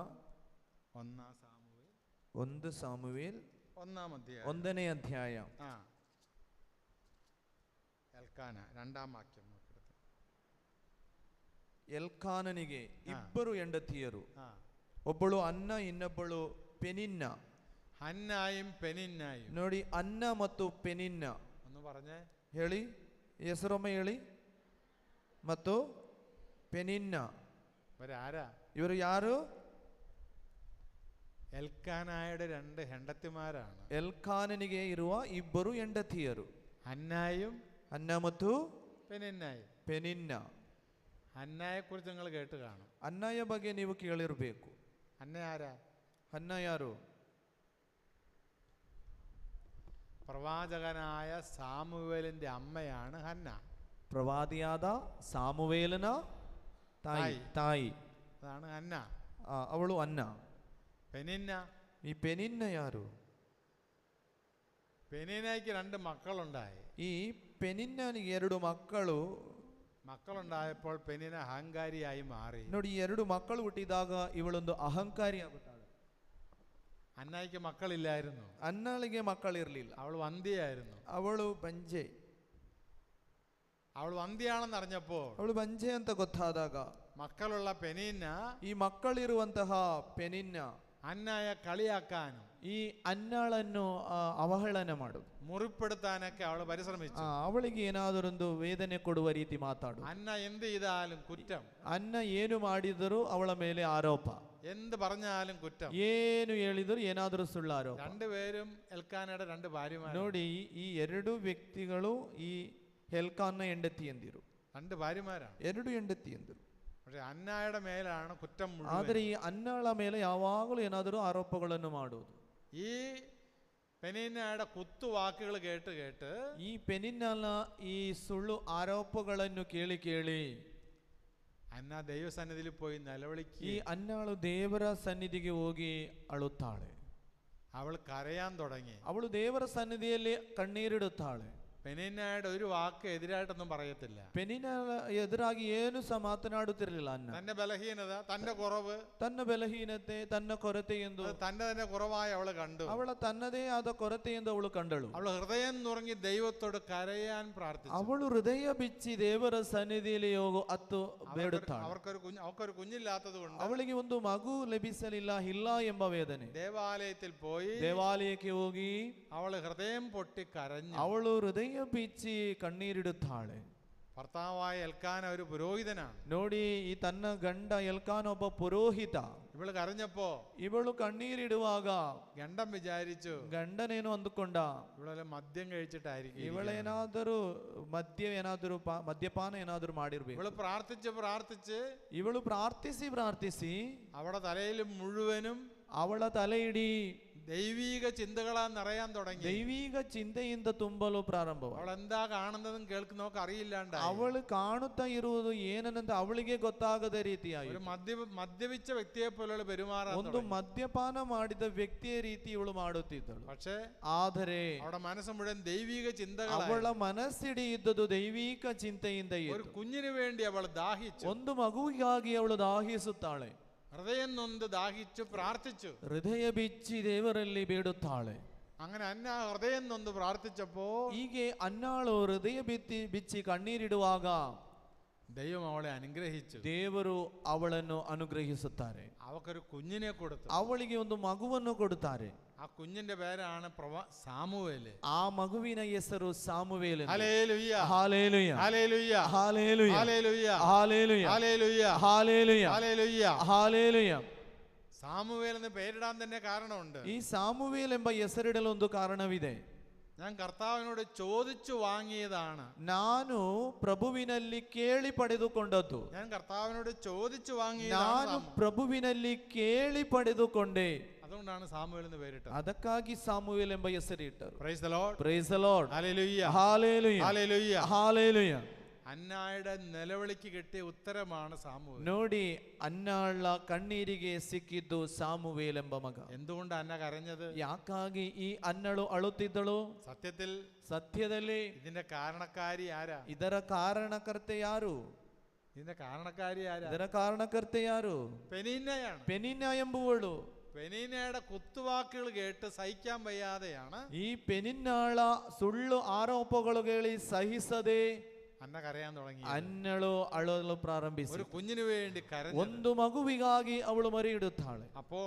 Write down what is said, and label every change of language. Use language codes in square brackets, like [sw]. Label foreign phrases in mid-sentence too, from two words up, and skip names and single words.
[ml] 1 സാമുവേൽ [kn] 1 ಸಾಮುವೇಲ್ [ml] 1-ാം അധ്യായം [kn] 1ನೇ ಅಧ್ಯಾಯ. [ml] എൽക്കാന 2-ാം വാക്യം നോക്കിയിട്ട്. [kn] ಎಲ್ಕಾನನಿಗೆ 2 ಹೆಂಡತಿಯರು, ಒಬ್ಬಳು ಅನ್ನ, ಇನ್ನೊಬ್ಬಳು ಪೆನಿನ್ನ. [ml] ഹന്നായും പെനിന്നായും. [kn] ನೋಡಿ, ಅನ್ನ ಮತ್ತು ಪೆನಿನ್ನ. [ml] ഒന്ന് പറഞ്ഞേ, [kn] ಹೇಳಿ, ಹೆಸರೊಮ್ಮೆ ಹೇಳಿ. ಮತ್ತು ಪೆನಿನ್ನ [ml] ഇവരാരാ? [kn] ಇವರು ಯಾರು? [ml] എൽക്കാനായുടെ 2 ಹೆಂಡತಿമാരാണ്. [kn] ಎಲ್ಕಾನನಿಗೆ ಇರುವ 2 ಹೆಂಡತಿಯರು, [ml] ഹന്നായും [kn] ಅನ್ನ ಮತ್ತು [ml] പെനിന്നായും. [kn] ಪೆನಿನ್ನ. [ml] ഹന്നായെ കുറിച്ച് നിങ്ങൾ കേട്ട് കാണും. [kn] ಅನ್ನಯ ಬಗ್ಗೆ ನೀವು ಕೇಳಿರಬೇಕು. [ml] ഹന്ന ആരാ? [kn] ಅನ್ನ ಯಾರು? [ml] പ്രവാചകനായ സാമുവേലിന്റെ അമ്മയാണ് ഹന്ന. [kn] ಪ್ರವಾದಿಯಾದ ಸಾಮುವೇಲನ ತಾಯಿ [ml] അതാണ് ഹന്ന. [kn] ಅವಳು ಅನ್ನ. [ml] പെനിന്ന, [kn] ಈ ಪೆನಿನ್ನ ಯಾರು? [ml] പെനിന്നയ്ക്ക് 2 മക്കളുണ്ടായി. [kn] ಈ ಪೆನಿನ್ನನಿಗೆ 2 [ml] മക്കളുണ്ടായപ്പോൾ പെനിന്ന അഹങ്കാരിയായി മാറി. [kn] ನೋಡಿ, 2 ಮಕ್ಕಳು ಹುಟ್ಟಿದಾಗ ಇವಳೊಂದು ಅಹಂಕಾರಿ ಆಗುತ್ತಾಳೆ. [ml] ഹന്നയ്ക്ക് മക്കളില്ലായിരുന്നു. [kn] ಅನ್ನಳಿಗೆ ಮಕ್ಕಳಿರಲಿಲ್ಲ. [ml] അവൾ വന്ധ്യയായിരുന്നു. [kn] ಅವಳು ಬಂಜೆ. [ml] അവൾ വന്ധ്യയാണെന്ന് അറിഞ്ഞപ്പോൾ, [kn] ಅವಳು ಬಂಜೆ ಅಂತ ಗೊತ್ತಾದಾಗ, [ml] മക്കളുള്ള പെനിന്ന [kn] ಈ ಮಕ್ಕಳಿರುವಂತಹ ಪೆನಿನ್ನ [ml] ഹന്നയെ കളിയാക്കാനും [kn] ಈ ಅನ್ನಳನ್ನು ಅವಹೇಳನ ಮಾಡುದು, [ml] മുറിപ്പെടുത്താനൊക്കെ അവൾ പരിശ്രമിച്ചു. [kn] ಅವಳಿಗೆ ಏನಾದರೊಂದು ವೇದನೆ ಕೊಡುವ ರೀತಿ ಮಾತಾಡು. [ml] ഹന്ന എന്ത് ചെയ്താലും കുറ്റം. [kn] ಅನ್ನ ಏನು ಮಾಡಿದರೂ ಅವಳ ಮೇಲೆ ಆರೋಪ, [ml] എന്ത് പറഞ്ഞാലും കുറ്റം. [kn] ಏನು ಹೇಳಿದರೂ ಏನಾದರೂ ಸುಳ್ಳು ಆರೋಪ. [ml] 2 പേരും എൽക്കാനയുടെ 2 ഭാര്യമാർ. [kn] ನೋಡಿ, ಈ 2 ವ್ಯಕ್ತಿಗಳು ಈ ಎಲ್ಕಾನ್ನ ಹೆಂಡತಿಯಂದಿರು. [ml] 2 ഭാര്യമാരാണ്, [kn] 2 ಹೆಂಡತಿಯಂದಿರು. [ml] പക്ഷെ ഹന്നയുടെ മേലാണ് കുറ്റം മുഴുവൻ. [kn] ಆದರೆ ಈ ಅನ್ನಳ ಮೇಲೆ ಯಾವಾಗಲೂ ಏನಾದರೂ ಆರೋಪಗಳನ್ನು ಮಾಡುವುದು. [ml] ഈ പെനിന്നയുടെ കുത്തുവാക്കുകൾ കേട്ട് കേട്ട് [kn] ಈ ಪೆನಿನ್ನನ ಈ ಸುಳ್ಳು ಆರೋಪಗಳನ್ನು ಕೇಳಿ ಕೇಳಿ [ml] ഹന്ന ദൈവസന്നിധിയിൽ പോയി [kn] ಈ [ml] നിലവിളിക്കുകയും [kn] ಅನ್ನಳು ದೇವರ ಸನ್ನಿಧಿಗೆ ಹೋಗಿ ಅಳುತ್ತಾಳೆ. [ml] അവൾ കരയാൻ തുടങ്ങി. [kn] ಅವಳು ದೇವರ ಸನ್ನಿಧಿಯಲ್ಲಿ ಕಣ್ಣೀರಿಡುತ್ತಾಳೆ. [ml] പെനിന്നയുടെ ഒരു വാക്ക് എതിരായിട്ടൊന്നും പറയത്തില്ല. [kn] ಪೆನಿನ್ನ ಎದುರಾಗಿ ಏನು ಸಹ ಮಾತನಾಡುತ್ತಿರಲಿಲ್ಲ. ಅನ್ನ [ml] തന്റെ ബലഹീനത, തന്റെ കുറവ്, [kn] ತನ್ನ ಬಲಹೀನತೆ, ತನ್ನ ಕೊರತೆ ಎಂದು [ml] തന്റെ തന്നെ കുറവായി അവള് കണ്ടു. [kn] ಅವಳ ತನ್ನದೇ ಆದ ಕೊರತೆ ಎಂದು ಅವಳು ಕಂಡಳು. [ml] അവൾ ഹൃദയം നുറങ്ങി ദൈവത്തോട് കരയാൻ പ്രാർത്ഥിച്ചു. [kn] ಅವಳು ಹೃದಯ ಬಿಚ್ಚಿ ದೇವರ ಸನ್ನಿಧಿಯಲ್ಲಿ ಅತ್ತು ಬೇಡುತ್ತಾಳೆ. [ml] അവർക്കൊരു കുഞ്ഞില്ലാത്തത് കൊണ്ട് [kn] ಅವಳಿಗೆ ಒಂದು ಮಗು ಲಭಿಸಲಿಲ್ಲ, ಇಲ್ಲ ಎಂಬ ವೇದನೆ. [ml] ദേവാലയത്തിൽ പോയി [kn] ದೇವಾಲಯಕ್ಕೆ ಹೋಗಿ [ml] അവള് ഹൃദയം പൊട്ടി കരഞ്ഞു. [kn] ಅವಳು ಹೃದಯ ಬಿಚ್ಚಿ ಕಣ್ಣೀರಿಡುತ್ತಾಳೆ. [ml] ഭർത്താവായ എൽക്കാന ഒരു പുരോഹിതനാണ്. [kn] ನೋಡಿ, ಈ ತನ್ನ ಗಂಡ ಎಲ್ಕಾನ ಒಬ್ಬ ಪುರೋಹಿತ. [ml] ഇവള് കരഞ്ഞപ്പോ [kn] ಇವಳು ಕಣ್ಣೀರಿಡುವಾಗ [ml] ഗണ്ടം വിചാരിച്ചു [kn] ಗಂಡನೇನು ಅಂದುಕೊಂಡ, [ml] ಇವಳೆಲ್ಲ ಮദ്യം കഴിച്ചിട്ടായിരിക്കും, [kn] ಇವಳೇನಾದರೂ ಮದ್ಯಪಾನ ಏನಾದರೂ ಮಾಡಿರ್ಬೇಕು. [ml] ഇവള് പ്രാർത്ഥിച്ച് [kn] ಇವಳು ಪ್ರಾರ್ಥಿಸಿ [ml] അവളുടെ തലയിൽ മുഴുവനും [kn] ಅವಳ ತಲೆಯಿಡೀ [ml] ദൈവീക ചിന്തകളാൽ നിറയാൻ തുടങ്ങി. [kn] ದೈವಿಕ ಚಿಂತೆಯಿಂದ ತುಂಬಲು ಪ್ರಾರಂಭವಾಯಿತು. [ml] അവൾ എന്താ കാണുന്നതും കേൾക്കുന്നതൊക്കെ അറിയില്ലാണ്ട് [kn] ಅವಳು ಕಾಣುತ್ತಾ ಇರುವುದು ಏನನ್ನಂತ ಅವಳಿಗೆ ಗೊತ್ತಾಗದ ರೀತಿಯಾಗಿ [ml] ഒരു മദ്യപിച്ച വ്യക്തിയെ പോലെ പെരുമാറാൻ [kn] ಒಂದು ಮದ್ಯಪಾನ ಮಾಡಿದ ವ್ಯಕ್ತಿಯ ರೀತಿ ಇವಳು ಮಾಡುತ್ತಿದ್ದಳು. [ml] പക്ഷേ [kn] ಆದರೆ [ml] അവളുടെ മനസ്സ് മുഴുവൻ ദൈവിക ചിന്തകൾ. [kn] ಅವಳ ಮನಸ್ಸಿಡಿ ಇದ್ದದ್ದು ದೈವಿಕ ಚಿಂತೆಯಿಂದ [ml] ഒരു കുഞ്ഞിന് വേണ്ടി അവൾ ദാഹിച്ചു. [kn] ಒಂದು ಮಗುವಿಗಾಗಿ ಅವಳು ದಾಹಿಸುತ್ತಾಳೆ. [ml] ഹൃദയം നൊന്ത് ദാഹിച്ചു പ്രാർത്ഥിച്ചു. [kn] ಹೃದಯ ಬಿಚ್ಚಿ ದೇವರಲ್ಲಿ ಬೇಡುತ್ತಾಳೆ. [ml] അങ്ങനെ അന്ന ഹൃദയം നൊന്ത് പ്രാർത്ഥിച്ചപ്പോ [kn] ಹೀಗೆ ಅನ್ನಾಳು ಹೃದಯ ಬಿಚ್ಚಿ ಕಣ್ಣೀರಿಡುವಾಗ [ml] ദൈവം അവളെ അനുഗ്രഹിച്ചു. [kn] ದೇವರು ಅವಳನ್ನು ಅನುಗ್ರಹಿಸುತ್ತಾರೆ. [ml] അവക്കൊരു കുഞ്ഞിനെ കൊടുത്തു. [kn] ಅವಳಿಗೆ ಒಂದು ಮಗುವನ್ನು ಕೊಡುತ್ತಾರೆ. [ml] ആ കുഞ്ഞിന്റെ പേരാണ് സാമുവേല്. [kn] ಆ ಮಗುವಿನ ಹೆಸರು ಸಾಮುವೇಲ. [ml] ഹല്ലേലൂയ, ഹല്ലേലൂയ, ഹല്ലേലൂയ, ഹല്ലേലൂയ, ഹല്ലേലൂയ, ഹല്ലേലൂയ, ഹല്ലേലൂയ, ഹല്ലേലൂയ, ഹല്ലേലൂയ. ഹല്ലേലൂയ. സാമുവേൽ എന്ന് പേരിടാൻ തന്നെ കാരണമുണ്ട്. [kn] ಈ ಸಾಮುವೇಲ್ ಎಂಬ ಹೆಸರಿಡಲು ಒಂದು ಕಾರಣವಿದೆ. [ml] ഞാൻ കർത്താവിനോട് ചോദിച്ചു വാങ്ങിയതാണ്. [kn] ನಾನು ಪ್ರಭುವಿನಲ್ಲಿ ಕೇಳಿ ಪಡೆದುಕೊಂಡದ್ದು. [ml] ഞാൻ കർത്താവിനോട് ചോദിച്ചു [kn] ನಾನು [ml] വാങ്ങിയതാണ്. [kn] ಪ್ರಭುವಿನಲ್ಲಿ ಕೇಳಿ ಪಡೆದುಕೊಂಡೆ. [ml] അതുകൊണ്ടാണ് സാമുവേൽ എന്ന് പേരിട്ടത്. [kn] ಅದಕ್ಕಾಗಿ ಸಾಮುವೇಲ್ ಎಂಬ ಹೆಸರಿಟ್ಟರು. [en] Praise the Lord, Praise the Lord, [ml] ഹല്ലേലൂയ, ഹല്ലേലൂയ, ഹല്ലേലൂയ. ഹല്ലേലൂയ. അന്നായുടെ നിലവിളിക്ക് കിട്ടിയ ഉത്തരമാണ് സാമുവേൽ. [kn] ನೋಡಿ ಅನ್ನಾಳ ಕಣ್ಣೀರಿಗೆ ಸಿಕ್ಕಿದ್ದು ಸಾಮುವೇಲ್ ಎಂಬ ಮಗ. [ml] എന്തുകൊണ്ട് അന്ന കരഞ്ഞത്? [kn] ಯಾಕಾಗಿ ಈ ಅನ್ನಳು ಅಳುತ್ತಿದ್ದಳು? ಸತ್ಯದಲ್ಲಿ [ml] ഇതിന്റെ കാരണക്കാരി ആരാ? [kn] ಇದರ ಕಾರಣಕರ್ತೆ ಯಾರು? [ml] ഇതിന്റെ കാരണക്കാരി ആരാ? [kn] ಇದರ ಕಾರಣಕರ್ತೆ ಯಾರು? [ml] പെനീന്നയാണ്. [kn] ಪೆನಿನ್ನ ಎಂಬುವಳು. [ml] പെനീന്നയുടെ കുത്തുവാക്കുകൾ കേട്ട് സഹിക്കാൻ വയ്യാതെയാണ് [kn] ಈ ಪೆನಿನ್ನಾಳ ಸುಳ್ಳು ಆರೋಪಗಳು ಕೇಳಿ ಸಹಿಸದೆ [ml] അന്ന കരയാൻ തുടങ്ങി. [kn] ಅನ್ನಳು ಅಳಲು ಪ್ರಾರಂಭಿಸಿ [ml] ഒരു കുഞ്ഞിനു വേണ്ടി കരഞ്ഞു. [kn] ಒಂದು ಮಗುವಿಗಾಗಿ ಅವಳು ಮರಿಯಿಡುತ್ತಾಳೆ. [ml] അപ്പോൾ